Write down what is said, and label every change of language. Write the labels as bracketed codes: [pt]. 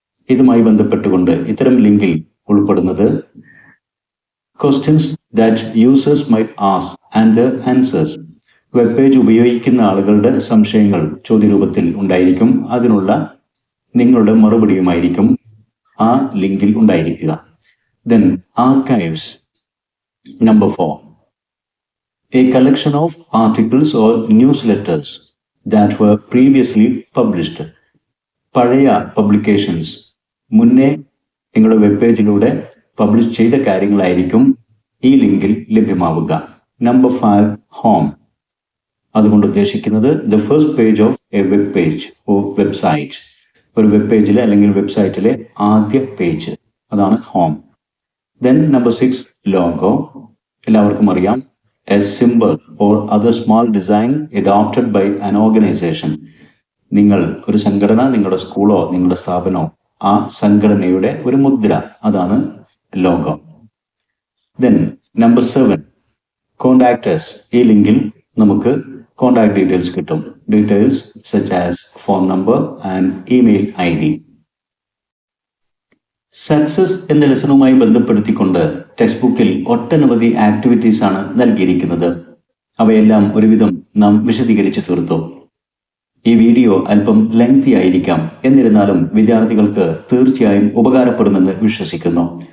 [ml] ഇതുമായി ബന്ധപ്പെട്ടുകൊണ്ട് ഇത്തരം ലിങ്കിൽ ഉൾപ്പെടുന്നത് [en] Questions that users might ask and the answers. [ml] Web page ഉപയോഗിക്കുന്ന ആളുകളുടെ സംശയങ്ങൾ ചോദ്യരൂപത്തിൽ ഉണ്ടായിരിക്കും. അതിനുള്ള നിങ്ങളുടെ മറുപടിയുമായിരിക്കും ആ ലിങ്കിൽ ഉണ്ടായിരിക്കുക. [en] Then archives. Number 4, a collection of articles or newsletters that were previously published. [ml] പഴയ പബ്ലിക്കേഷൻസ്, മുന്നേ നിങ്ങളുടെ വെബ് പേജിലൂടെ പബ്ലിഷ് ചെയ്ത കാര്യങ്ങളായിരിക്കും ഈ ലിങ്കിൽ ലഭ്യമാവുക. [en] Number 5, home. [ml] അതുകൊണ്ട് ഉദ്ദേശിക്കുന്നത് [en] The first page of a web page or website. [ml] ഒരു വെബ് പേജിലെ അല്ലെങ്കിൽ വെബ്സൈറ്റിലെ ആദ്യ പേജ്, അതാണ് ഹോം. [en] Then number 6, logo. [ml] എല്ലാവർക്കും അറിയാം, [en] a symbol or other small design adopted by an organization. [ml] നിങ്ങൾ ഒരു സംഘടന, നിങ്ങളുടെ സ്കൂളോ നിങ്ങളുടെ സ്ഥാപനമോ, ആ സംഘടനയുടെ ഒരു മുദ്ര, അതാണ് logo. [en] Then number 7, contact us. [ml] ഈ ലിങ്കിൽ നമുക്ക് കോണ്ടാക്ട് ഡീറ്റെയിൽസ് കിട്ടും. [en] Details such as phone number and email ID. [ml] Success എന്ന ലെസണുമായി ബന്ധപ്പെടുത്തിക്കൊണ്ട് ടെക്സ്റ്റ് ബുക്കിൽ ഒട്ടനവധി ആക്ടിവിറ്റീസ് ആണ് നൽകിയിരിക്കുന്നത്. അവയെല്ലാം ഒരുവിധം നാം വിശദീകരിച്ചു തീർത്തു. ഈ വീഡിയോ അല്പം ലെങ്തി ആയിരിക്കാം, എന്നിരുന്നാലും വിദ്യാർത്ഥികൾക്ക് തീർച്ചയായും ഉപകാരപ്പെടുമെന്ന് വിശ്വസിക്കുന്നു.